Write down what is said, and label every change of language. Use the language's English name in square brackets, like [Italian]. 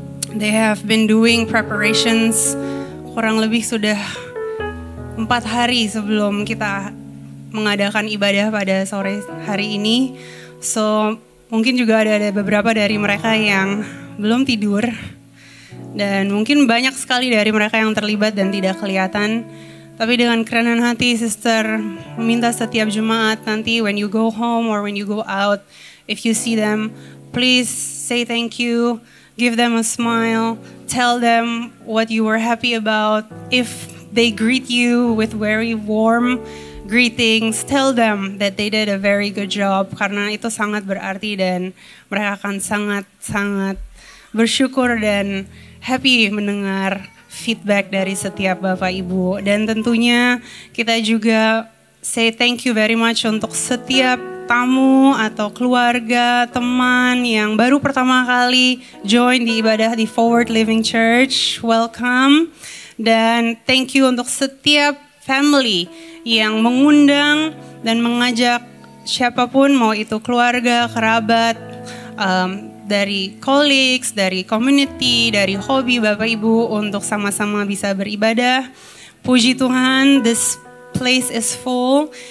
[English] They have been doing preparations [Indonesian] kurang lebih sudah 4 hari sebelum kita mengadakan ibadah pada sore hari ini. So mungkin juga ada beberapa dari mereka yang belum tidur. Dan mungkin banyak sekali dari mereka yang terlibat dan tidak kelihatan. Tapi dengan kerenan hati, Sister meminta setiap jemaat nanti [English] when you go home or when you go out, if you see them, please say thank you, give them a smile, tell them what you were happy about. If they greet you with very warm greetings, tell them that they did a very good job, [Indonesian] karena itu sangat berarti dan mereka akan sangat-sangat bersyukur dan happy mendengar feedback dari setiap Bapak Ibu. Dan tentunya kita juga [English] say thank you very much [Indonesian] untuk setiap tamu atau keluarga, teman yang baru pertama kali join di ibadah di Forward Living Church. Welcome. Dan [English] thank you [Indonesian] untuk setiap family yang mengundang dan mengajak siapapun, mau itu keluarga, kerabat, dari colleagues, dari community, dari hobi Bapak Ibu untuk sama-sama bisa beribadah. Puji Tuhan, [English] this place is full.